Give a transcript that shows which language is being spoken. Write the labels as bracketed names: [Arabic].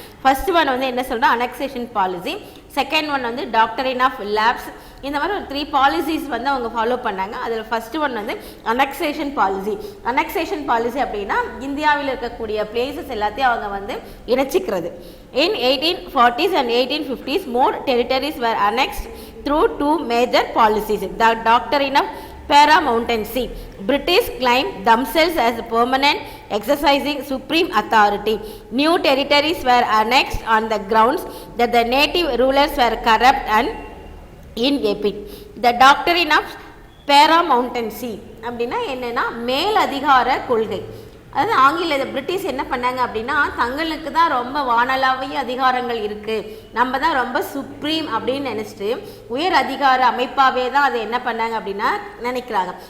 [Tamil] First one வந்து என்ன சொல்கிறோம், அனெக்சேஷன் பாலிசி. செகண்ட் ஒன் வந்து டாக்டரின் ஆஃப் லேப்ஸ். இந்த மாதிரி ஒரு 3 பாலிசிஸ் வந்து அவங்க ஃபாலோ பண்ணாங்க. அதில் ஃபர்ஸ்ட் ஒன் வந்து அனெக்சேஷன் பாலிசி. அனெக்சேஷன் பாலிசி அப்படின்னா இந்தியாவில் இருக்கக்கூடிய பிளேசஸ் எல்லாத்தையும் அவங்க வந்து இணைச்சிக்கிறது. [English] In 1840s and 1850s more territories were annexed through 2 major policies. The doctrine of paramountcy. British claimed themselves as permanent, exercising supreme authority. New territories were annexed on the grounds that the native rulers were corrupt and inept. The doctrine of paramountcy [Tamil] அப்படின்னா என்னன்னா மேல் அதிகார கொள்கை. அதாவது ஆங்கில British என்ன பண்ணாங்க அப்படின்னா தங்களுக்கு தான் ரொம்ப வானளாவிய அதிகாரங்கள் இருக்குது, நம்ம தான் ரொம்ப சுப்ரீம் அப்படின்னு நினச்சிட்டு உயர் அதிகார அமைப்பாகவே தான் அதை என்ன பண்ணாங்க அப்படின்னா நினைக்கிறாங்க.